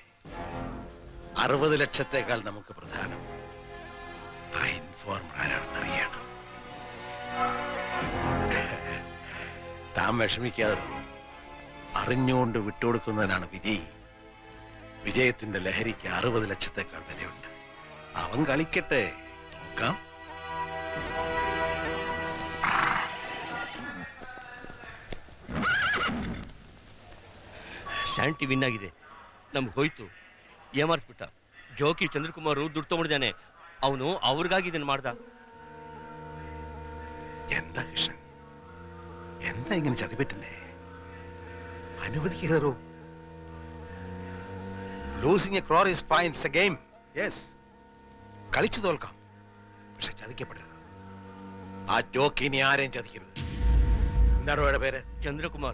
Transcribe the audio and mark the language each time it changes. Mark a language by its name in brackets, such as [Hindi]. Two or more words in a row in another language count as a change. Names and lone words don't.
[Malayalam] 60 ലക്ഷത്തേക്കാൾ നമുക്ക് പ്രധാനം ആ ഇൻഫോർമർ ആരാണെന്ന് അറിയണം. താൻ വിഷമിക്കാതെ. അറിഞ്ഞുകൊണ്ട് വിട്ടുകൊടുക്കുന്നതിനാണ് വിജയി. വിജയത്തിന്റെ ലഹരിക്ക് 60 ലക്ഷത്തേക്കാൾ വിലയുണ്ട്. അവൻ കളിക്കട്ടെ, നോക്കാം. [Kannada] ಶಾಂತಿ ವಿನ್ ಆಗಿದೆ. ನಮ್ಗೆ ಹೋಯ್ತು. ಏಮಾರಿಸ್ಬಿಟ್ಟ. ಜೋಕಿ ಚಂದ್ರಕುಮಾರ್ ದುಡ್ಡು ತಗೊಂಡಿದ್ದಾನೆ. ಅವನು ಅವ್ರಿಗಾಗಿ ಇದನ್ನ ಮಾಡ್ದ. [Malayalam] എന്താ കൃഷ്ണൻ, എന്താ ഇങ്ങനെ ചതിപറ്റുന്നേ? അനുവദിക്കാറോ? [English] losing a crore is fine. it's a game. [Malayalam] യെസ്, കളിച്ചു തോൽക്കാം, പക്ഷെ ചതിക്കപ്പെടരുത്. ആ ജോക്കിനി ആരെയും ചതിക്കരുത്. എന്താണ് അവരുടെ പേര്? ಚಂದ್ರಕುಮಾರ್.